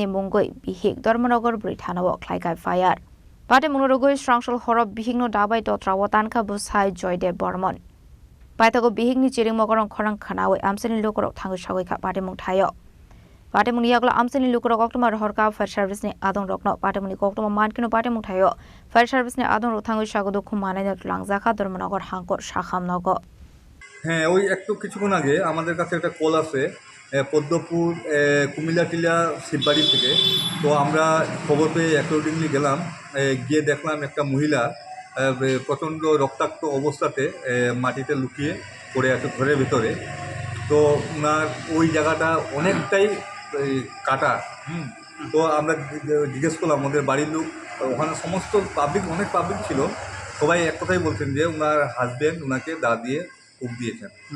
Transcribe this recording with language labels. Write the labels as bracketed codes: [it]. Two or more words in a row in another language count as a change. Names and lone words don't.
[trp] mungoi bihik Dharmanagar Brithanao khlaikai fire Pate munurogoi strangshal horob bihikno dabai to trawatan kha busai Joyde Bormon Paithago bihikni chiring mokorong khorang khanawe amseni lokorok thangu shawai kha pate mung thayo Pate muni yagla amseni lokorok koktuma rohorka fire service ni adong rokno pate muni koktuma mankino pate mung thayo fire service ni adong rok thangu shagodo khumane na langjakha Dharmanagar hangkor shakhamnago [bn] হ্যাঁ ওই একটু কিছুক্ষণ আগে আমাদের কাছে একটা কল আছে পদ্মপুর কুমিল্লা টিলা শিববাড়ি থেকে তো আমরা খবর পেয়ে অ্যাকর্ডিংলি গেলাম গিয়ে দেখলাম একটা মহিলা প্রচণ্ড রক্তাক্ত অবস্থাতে মাটিতে লুকিয়ে পড়ে আছে ঘরের ভেতরে তো ওনার ওই জায়গাটা অনেকটাই কাটা তো আমরা জিজ্ঞেস করলাম আমাদের বাড়ির লোক ওখানে সমস্ত পাবলিক অনেক পাবলিক ছিল সবাই এক কথাই বলছেন যে ওনার হাজব্যান্ড ওনাকে দা দিয়ে কূপ দিয়েছেন